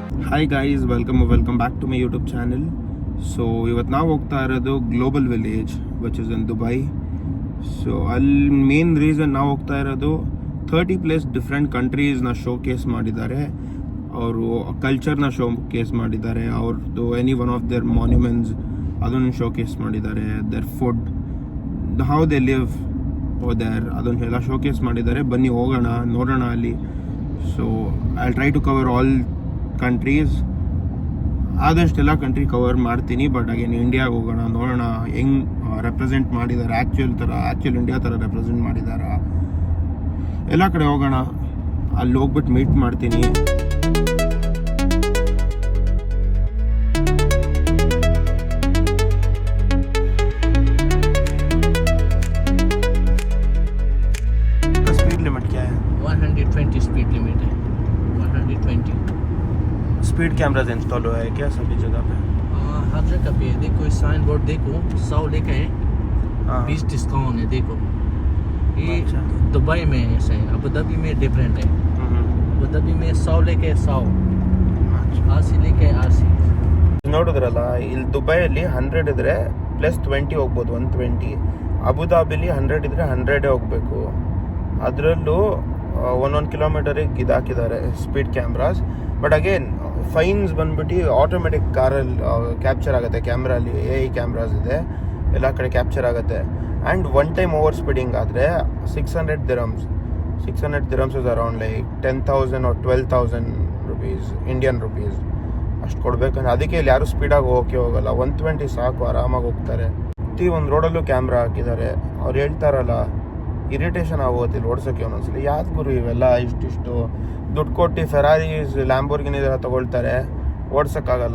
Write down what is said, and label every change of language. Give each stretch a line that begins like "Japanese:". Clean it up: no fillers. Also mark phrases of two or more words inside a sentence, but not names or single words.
English: Hi guys, welcome back to my YouTube channel.
Kannada: ಸೊ ಇವತ್ತು ನಾವು ಹೋಗ್ತಾ ಇರೋದು ಗ್ಲೋಬಲ್ ವಿಲೇಜ್
English: which is in Dubai.
Kannada: ಸೊ ಅಲ್ಲಿ
English: main reason
Kannada: ನಾವು ಹೋಗ್ತಾ ಇರೋದು 30+
English: different countries show case
Kannada: ಮಾಡಿದ್ದಾರೆ. ಅವರು ಕಲ್ಚರ್ನ
English: show case
Kannada: ಮಾಡಿದ್ದಾರೆ. ಅವ್ರದ್ದು
English: any one of their monuments
Kannada: ಅದನ್ನು
English: show case
Kannada: ಮಾಡಿದ್ದಾರೆ.
English: their food, how they live there,
Kannada: ಅದನ್ನು ಎಲ್ಲ
English: show case
Kannada: ಮಾಡಿದ್ದಾರೆ. ಬನ್ನಿ ಹೋಗೋಣ, ನೋಡೋಣ ಅಲ್ಲಿ.
English: so I try to cover all countries.
Kannada: ಆದಷ್ಟೆಲ್ಲ
English: country cover
Kannada: ಮಾಡ್ತೀನಿ.
English: but again
Kannada: ಇಂಡಿಯಾಗೆ ಹೋಗೋಣ, ನೋಡೋಣ ಹೆಂಗೆ ರೆಪ್ರೆಸೆಂಟ್ ಮಾಡಿದ್ದಾರೆ, ಆ್ಯಕ್ಚುಲ್ ಇಂಡಿಯಾ ಥರ ರೆಪ್ರೆಸೆಂಟ್ ಮಾಡಿದ್ದಾರೆ. ಎಲ್ಲ ಕಡೆ ಹೋಗೋಣ, ಅಲ್ಲಿ ಹೋಗ್ಬಿಟ್ಟು ಮೀಟ್ ಮಾಡ್ತೀನಿ.
English: speed limit
Hindi: क्या है? 120
English: speed limit
Hindi: है. 120
English: speed cameras install
Hindi: हुआ है क्या सभी जगह पे? हर जगह पे देखो, इस
English: sign board
Hindi: देखो, 100 लेके है, 20 डिस्काउंट है. देखो ये अच्छा। दुबई में ऐसा है, अबू धाबी में डिफरेंट है. अबू धाबी में 100 लेके 100, 80 लेके 80.
Kannada: ನೋಡಿದ್ರಲ್ಲ, ಇಲ್ಲಿ ದುಬೈಯಲ್ಲಿ 100 ಇದ್ರೆ +20 ಹೋಗ್ಬೋದು, 120. ಅಬುಧಾಬಿಲಿ 100 ಇದ್ರೆ 100 ಹೋಗ್ಬೇಕು. ಅದರಲ್ಲೂ 1 ಕಿಲೋಮೀಟರಿಗೆ ಇದಾಕಿದ್ದಾರೆ
English: speed cameras. but again fines
Kannada: ಬಂದ್ಬಿಟ್ಟು
English: automatic car capture
Kannada: ಆಗುತ್ತೆ. ಕ್ಯಾಮ್ರಲ್ಲಿ
English: AI cameras
Kannada: ಇದೆ, ಎಲ್ಲ ಕಡೆ ಕ್ಯಾಪ್ಚರ್ ಆಗುತ್ತೆ.
English: and one time over speeding
Kannada: ಆದರೆ 600 dirhams.
English: 600 dirhams is around like 10,000 or 12,000 rupees, Indian rupees.
Kannada: ಅಷ್ಟು ಕೊಡ್ಬೇಕಂದ್ರೆ ಅದಕ್ಕೆ ಇಲ್ಲಿ ಯಾರು ಸ್ಪೀಡಾಗಿ ಹೋಗಲ್ಲ. 120 ಸಾಕು, ಆರಾಮಾಗಿ ಹೋಗ್ತಾರೆ. ಪ್ರತಿ ಒಂದು ರೋಡಲ್ಲೂ ಕ್ಯಾಮ್ರಾ ಹಾಕಿದ್ದಾರೆ. ಅವ್ರು ಹೇಳ್ತಾರಲ್ಲ, ಇರಿಟೇಷನ್ ಆಗೋದು ಇಲ್ಲಿ ಓಡ್ಸೋಕ್ಕೆ ಒಂದೊಂದ್ಸಲಿ. ಯಾಕೆ ಗುರು ಇವೆಲ್ಲ ಇಷ್ಟು ದುಡ್ಡು ಕೊಟ್ಟು ಫೆರಾರೀಸ್, ಲ್ಯಾಂಬೋರ್ಗಿನಿ ಎಲ್ಲ ತೊಗೊಳ್ತಾರೆ, ಓಡ್ಸೋಕ್ಕಾಗಲ್ಲ.